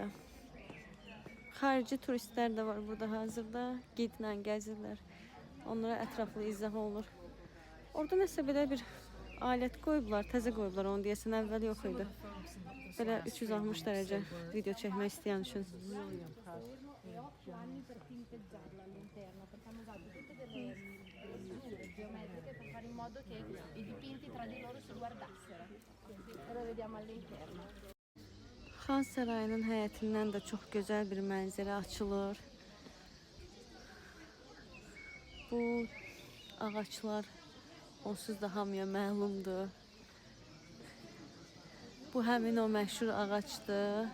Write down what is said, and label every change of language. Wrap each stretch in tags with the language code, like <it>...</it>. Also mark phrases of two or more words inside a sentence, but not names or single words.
<az>Xarici turistlər də var burada hazırda. Gidlə gəzirlər. Onlara ətraflı izah olunur. Orada nəsə belə bir alət qoyublar, təzə qoyublar onu deyəsən, əvvəl yox idi. Belə 360 dərəcə video çəkmək istəyən üçün.</az> <it>Geometriche per fare in modo che i dipinti tra di loro si guardassero. Ora vediamo all'interno.</it> <az>Xan Sarayının həyətindən də çox gözəl bir mənzərə açılır. Bu ağaçlar onsuz da hamıya məlumdur. Bu həmin o məşhur ağacdır.</az>